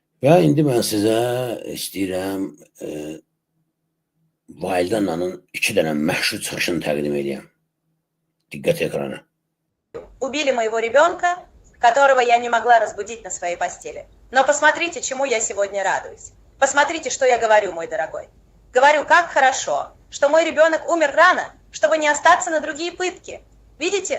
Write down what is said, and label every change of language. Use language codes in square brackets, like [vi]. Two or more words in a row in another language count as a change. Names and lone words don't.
[az] Və indi mən sizə istəyirəm Validananın 2 dənə məşhur çıxışını təqdim edeyim. Diqqət ekrana. [ru] Убили моего ребенка, которого я не могла разбудить на своей постели. Но посмотрите, чему я сегодня радуюсь. Посмотрите, что я говорю, мой дорогой. Говорю, как хорошо, что мой ребенок умер рано, чтобы не остаться на другие пытки. Видите?